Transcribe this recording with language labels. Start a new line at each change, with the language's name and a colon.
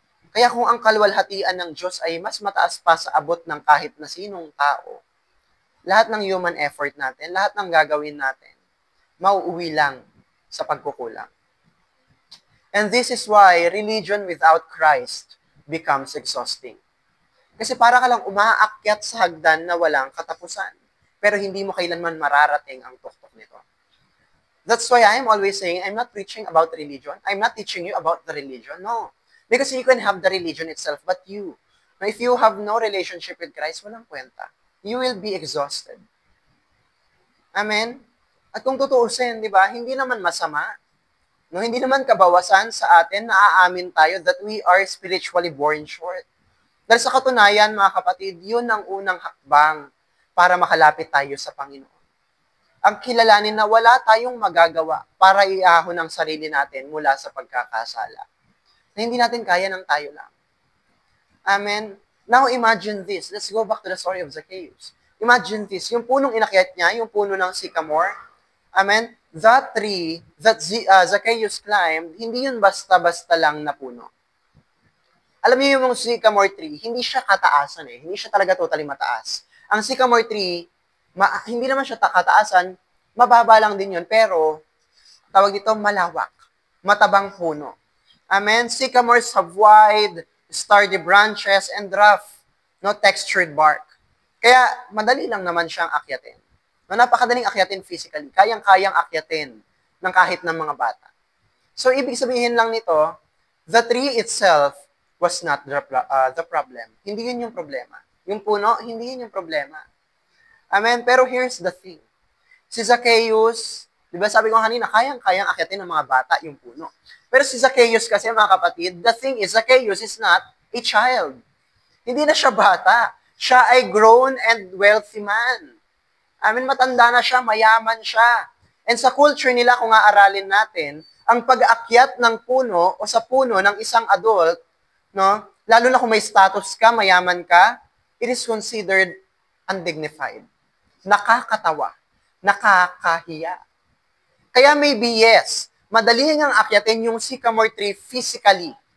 Filipino: Kaya kung ang kaluwalhatian ng Diyos ay mas mataas pa sa abot ng kahit na sinong tao, lahat ng human effort natin, lahat ng gagawin natin, mauuwi lang sa pagkukulang.
English: And this is why religion without Christ becomes exhausting.
Filipino: Kasi para ka lang umaakyat sa hagdan na walang katapusan. Pero hindi mo kailanman mararating ang tuktok nito.
English: That's why I'm always saying, I'm not preaching about religion. I'm not teaching you about the religion. No. Because you can have the religion itself, but if you have no relationship with Christ,
Filipino: walang kwenta.
English: you will be exhausted. Amen?
Filipino: At kung tutuusin, di ba, hindi naman masama. No, hindi naman kabawasan sa atin na aamin tayo
English: that we are spiritually born short.
Filipino: Dahil sa katunayan, mga kapatid, yun ang unang hakbang para makalapit tayo sa Panginoon. Ang kilalanin na wala tayong magagawa para iahon ang sarili natin mula sa pagkakasala. Na hindi natin kaya ng tayo lang.
English: Amen? Now imagine this. Let's go back to the story of Zacchaeus. Imagine this.
Filipino: Yung punong inakyat niya, yung puno ng sycamore, amen?
English: That tree that Zacchaeus climbed,
Filipino: hindi yun basta-basta lang na puno. Alam niyo yung sycamore tree, hindi siya kataasan eh. Hindi siya talaga totally mataas. Ang sycamore tree, hindi naman siya kataasan, mababa lang din yun, pero tawag dito malawak, matabang puno. Amen?
English: Sycamores have wide, sturdy branches and rough, no textured bark.
Filipino: Kaya madali lang naman siyang akyatin. No, napakadaling akyatin physically. Kayang-kayang akyatin ng kahit ng mga bata.
English: So,
Filipino: ibig sabihin lang nito,
English: the tree itself was not the problem.
Filipino: Hindi yun yung problema. Yung puno, hindi yun yung problema. Amen? Pero
English: here's the thing.
Filipino: Si Zacchaeus, di ba sabi ko kanina, kayang-kayang akyatin ng mga bata yung puno. Pero si Zacchaeus kasi, mga kapatid,
English: the thing is, Zacchaeus is not a child.
Filipino: Hindi na siya bata. Siya ay
English: grown and wealthy man.
Filipino: Matanda na siya, mayaman siya. And sa culture nila, kung aaralin natin, ang pag-aakyat ng puno o sa puno ng isang adult, no, lalo na kung may status ka, mayaman ka,
English: it is considered undignified.
Filipino: Nakakatawa. Nakakahiya. Kaya maybe yes, madali ngang akyatin yung sycamore tree physically.